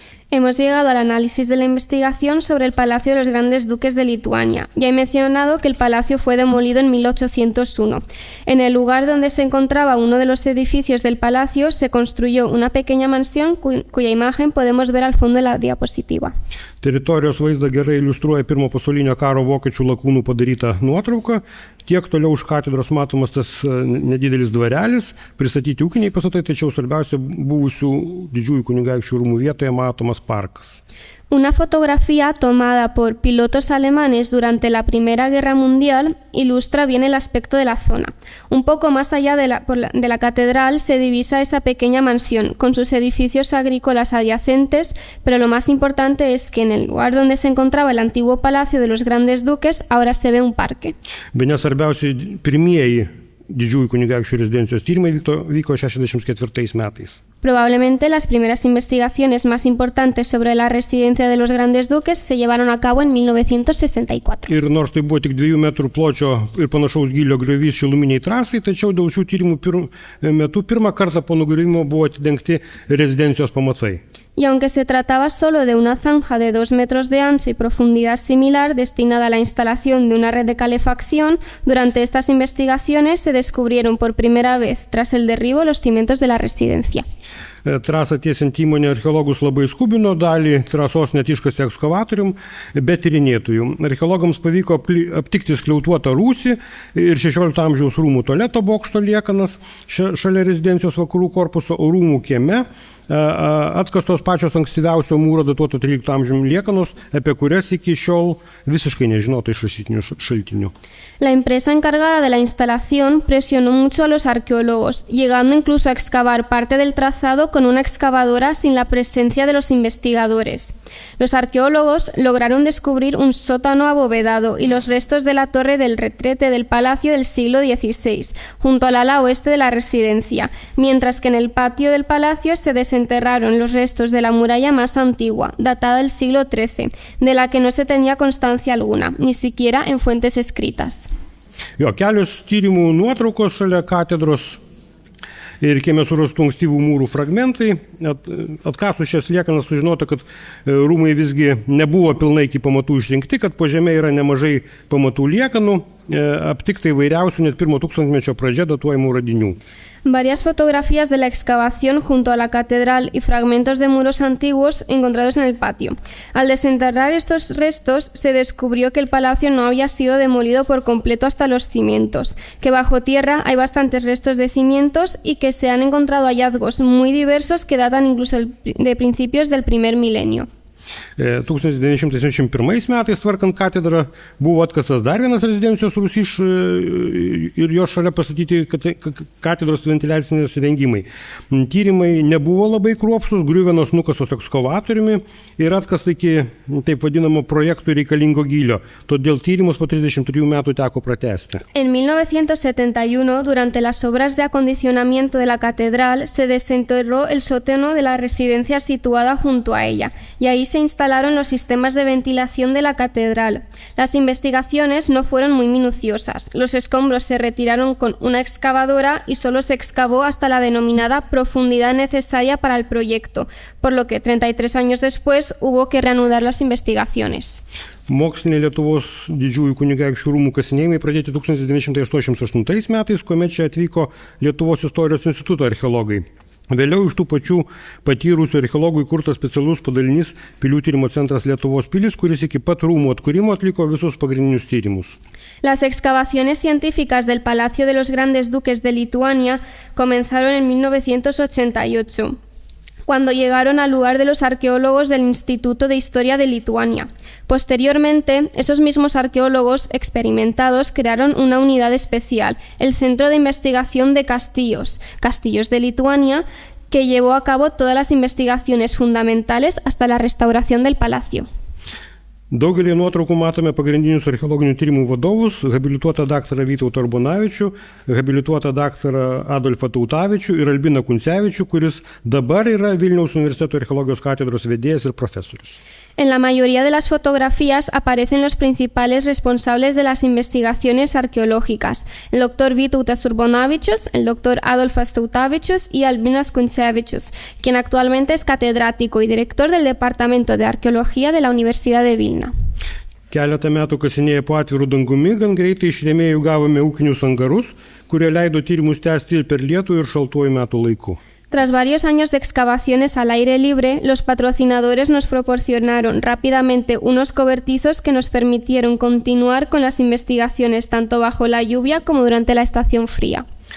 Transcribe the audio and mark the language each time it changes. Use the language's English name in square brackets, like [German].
[Spanish] Hemos llegado al análisis de la investigación sobre el Palacio de los Grandes Duques de Lituania. Ya he mencionado que el palacio fue demolido en 1801. En el lugar donde se encontraba uno de los edificios del palacio se construyó una pequeña mansión cuya imagen podemos ver al fondo de la diapositiva. [Lithuanian] Teritorijos vaizdą gerai iliustruoja Pirmo pasaulinio karo vokiečių lakūnų padaryta nuotrauka. Tiek toliau už katedros matomas tas nedidelis dvarelis, pristatyti ūkiniai pastatai, tačiau svarbiausia buvusių didžiųjų kunigaikščių rūmų vietoje matomas parkas. [Spanish] Una fotografía tomada por pilotos alemanes durante la Primera Guerra Mundial ilustra bien el aspecto de la zona. Un poco más allá de la catedral se divisa esa pequeña mansión, con sus edificios agrícolas adyacentes, pero lo más importante es que en el lugar donde se encontraba el antiguo Palacio de los Grandes Duques ahora se ve un parque. [Lithuanian] Bene svarbiausi pirmieji didžiųjų kunigaikščių rezidencijos tyrimai vyko 64 metais. [Spanish] Probablemente las primeras investigaciones más importantes sobre la residencia de los Grandes Duques se llevaron a cabo en 1964. [Lithuanian] Ir nors tai buvo tik 2 metrų pločio ir panašaus gylio griovys šiluminiai trasai, tačiau dėl šių tyrimų metu pirmą kartą po nugriovimo buvo atidengti rezidencijos pamatai. [Spanish] Y aunque se trataba solo de una zanja de 2 metros de ancho y profundidad similar destinada a la instalación de una red de calefacción, durante estas investigaciones se descubrieron por primera vez, tras el derribo, los cimientos de la residencia. [Lithuanian] Trasą tiesiant įmonė archeologus labai skubino, dalį trasos net iškasti ekskavatorium, bet tyrinėtojų. Archeologams pavyko aptikti skliautuotą rūsį ir 16 amžiaus rūmų tualeto bokšto liekanas šalia rezidencijos vakarų korpuso, o rūmų kieme atkastos pačios ankstyviausio mūro datuoto 13 amžiumi liekanos, apie kurias iki šiol visiškai nežinota iš rašytinių šaltinių. [Spanish] La empresa encargada de la instalación presionó mucho a los arqueólogos, llegando incluso a excavar parte del trazado con una excavadora sin la presencia de los investigadores. Los arqueólogos lograron descubrir un sótano abovedado y los restos de la torre del retrete del palacio del siglo XVI, junto al ala oeste de la residencia, mientras que en el patio del palacio se desenterraron los restos de la muralla más antigua, datada del siglo XIII, de la que no se tenía constancia alguna, ni siquiera en fuentes escritas. [Lithuanian] Kelios tyrimų nuotraukos šalia katedros ir kieme surastų ankstyvų mūrų fragmentai. Atkasus šias liekanas sužinota, kad rūmai visgi nebuvo pilnai iki pamatų išrinkti, kad po žeme yra nemažai pamatų liekanų, aptikta įvairiausių net 1 tūkstantmečio pradžia datuojamų radinių. [Spanish] Varias fotografías de la excavación junto a la catedral y fragmentos de muros antiguos encontrados en el patio. Al desenterrar estos restos se descubrió que el palacio no había sido demolido por completo hasta los cimientos, que bajo tierra hay bastantes restos de cimientos y que se han encontrado hallazgos muy diversos que datan incluso de principios del primer milenio. [Lithuanian] 1971 metais tvarkant katedrą buvo atkastas dar vienas rezidencijos rūsys ir jo šalia pastatyti katedros ventiliaciniai įrengimai. Tyrimai nebuvo labai kruopštūs, griuvenos nukastos ekskavatoriumi ir atkasta iki taip vadinamo projektui reikalingo gylio, todėl tyrimus po 33 metų teko pratęsti. [Spanish] En 1971, durante las obras de acondicionamiento de la catedral, se desenterró el sótano de la residencia situada junto a ella, y ahí se se instalaron los sistemas de ventilación de la catedral. Las investigaciones no fueron muy minuciosas. Los escombros se retiraron con una excavadora y solo se excavó hasta la denominada profundidad necesaria para el proyecto, por lo que 33 años después hubo que reanudar las investigaciones. [Lithuanian] Moksliniai Lietuvos didžiųjų kunigaikščių rūmų kasinėjimai pradėti 1988 metais, kuomet čia atvyko Lietuvos istorijos instituto archeologai. Vėliau iš tų pačių patyrusių archeologų įkurtas specialus padalinys Pilių tyrimo centras Lietuvos pilis, kuris iki pat rūmų atkūrimo atliko visus pagrindinius tyrimus. [Spanish] Las excavaciones científicas del Palacio de los Grandes Duques de Lituania comenzaron en 1988. Cuando llegaron al lugar de los arqueólogos del Instituto de Historia de Lituania. Posteriormente, esos mismos arqueólogos experimentados crearon una unidad especial, el Centro de Investigación de Castillos de Lituania, que llevó a cabo todas las investigaciones fundamentales hasta la restauración del palacio. [Lithuanian] Daugelį nuotraukų matome pagrindinius archeologinių tyrimų vadovus, habilituotą daktarą Vytautą Urbonavičių, habilituotą daktarą Adolfą Tautavičių ir Albiną Kuncevičių, kuris dabar yra Vilniaus universiteto archeologijos katedros vedėjas ir profesorius. [Spanish] En la mayoría de las fotografías aparecen los principales responsables de las investigaciones arqueológicas, el doctor Vytautas Urbonavičius, el doctor Adolfas Tautavičius y Albinas Kuncevičius, quien actualmente es catedrático y director del Departamento de Arqueología de la Universidad de Vilna. [Lithuanian] Keletą metų kasinėję po atvirų dangumi, gan greitai iš rėmėjų gavome ūkinius angarus, kurie leido tyrimus tęsti ir per lietų ir šaltuoju metų laiku. [Spanish] Tras varios años de excavaciones al aire libre, los patrocinadores nos proporcionaron rápidamente unos cobertizos que nos permitieron continuar con las investigaciones tanto bajo la lluvia como durante la estación fría.